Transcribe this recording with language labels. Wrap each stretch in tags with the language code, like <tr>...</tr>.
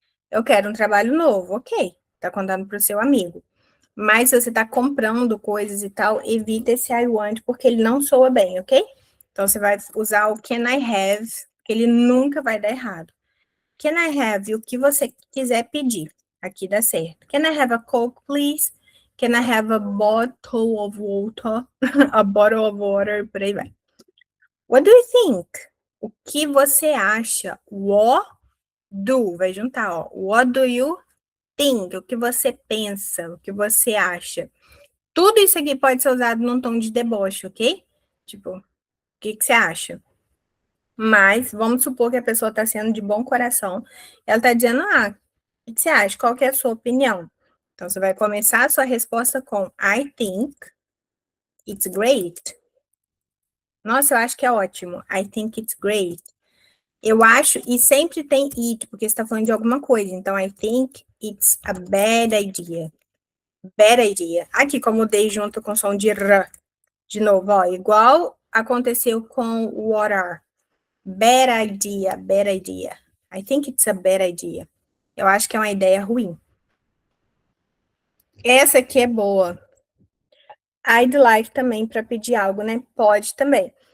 <pt>Eu quero um trabalho novo, ok. Tá contando pro seu amigo. Mas se você tá comprando coisas e tal, evita esse I want, porque ele não soa bem, ok? Então você vai usar o</pt> <en>can I have,</en> <pt>que ele nunca vai dar errado.</pt> <en>Can I have</en> <pt>o que você quiser pedir. Aqui dá certo.</pt> <en>Can I have a Coke, please? Can I have a bottle of water? A bottle of water,</en> <pt>por aí vai.</pt> <en>What do you think?</en> <pt>O que você acha?</pt> <en>What do,</en> <pt>vai juntar, ó.</pt> <en>What do you think?</en> <pt>O que você pensa? O que você acha? Tudo isso aqui pode ser usado num tom de deboche, ok? Tipo, o que você acha? Mas vamos supor que a pessoa está sendo de bom coração. Ela está dizendo, o que você acha? Qual que é a sua opinião? Então, você vai começar a sua resposta com</pt> <en>I think it's great.</en> <pt>Nossa, eu acho que é ótimo.</pt> <en>I think it's great.</en> <pt>Eu acho, e sempre tem it, porque você está falando de alguma coisa.</pt> <en>Então, I think it's a bad idea. Bad idea.</en> <pt>Aqui, como mudei junto com o som de R. De novo, ó, igual aconteceu com o</pt> <en>what are. Bad idea, bad idea. I think it's a bad idea.</en> <pt>Eu acho que é uma ideia ruim. Essa aqui é boa.</pt> <en>I'd like</en> <pt>também para pedir algo, né? Pode também.</pt>